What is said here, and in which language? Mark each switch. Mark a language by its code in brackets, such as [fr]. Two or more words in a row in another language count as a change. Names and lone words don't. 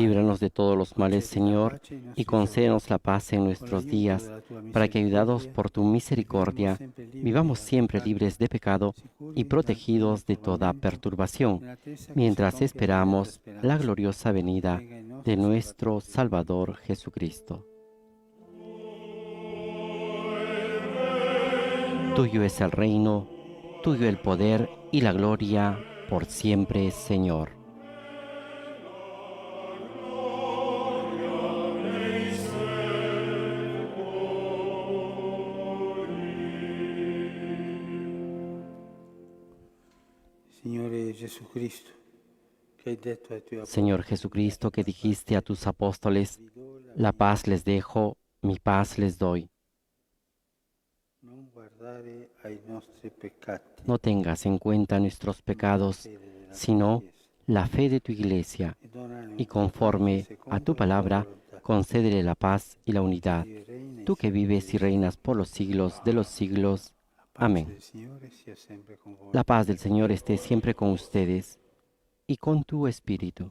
[es] Líbranos de todos los males, Señor, y concédenos la paz en nuestros días, para que, ayudados por tu misericordia, vivamos siempre libres de pecado y protegidos de toda perturbación, mientras esperamos la gloriosa venida de nuestro Salvador Jesucristo. Tuyo es el reino, tuyo el poder y la gloria por siempre, Señor. [it] Signore Jesucristo, che hai detto ai tuoi [es] Señor Jesucristo, que dijiste a tus apóstoles, la paz les dejo, mi paz les doy. [it] non guardare ai nostri peccati, [es] No tengas en cuenta nuestros pecados, sino la fe de tu iglesia, [it] e donare [es] y conforme a tu palabra, concédele la paz y la unidad, tú que vives y reinas por los siglos de los siglos. Amén. [it] il Signore sia sempre con voi. [es] La paz del Señor esté siempre con ustedes y con tu espíritu.